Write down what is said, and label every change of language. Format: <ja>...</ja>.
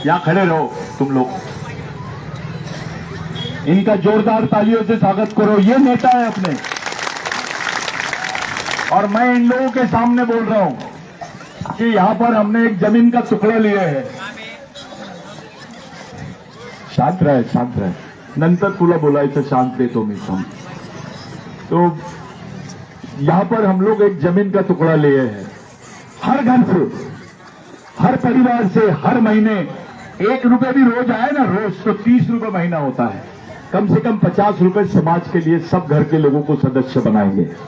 <hi>यहां खड़े रहो तुम लोग, इनका जोरदार तालियों से स्वागत करो। ये नेता है अपने, और मैं इन लोगों के सामने बोल रहा हूं कि यहां पर हमने एक जमीन का टुकड़ा लिया है। शांत रहे, शांत रहे,</hi> <mr>नंतर तुला बोलायचं, शांत देतो मी सम।</mr> <hi>तो यहां पर हम लोग एक जमीन का टुकड़ा लिए हैं। हर घर से, हर परिवार से हर महीने 1 रुपए भी रोज आए ना, रोज तो 30 रुपए महीना होता है। कम से कम 50 रुपए समाज के लिए सब घर के लोगों को सदस्य बनाएंगे।</hi>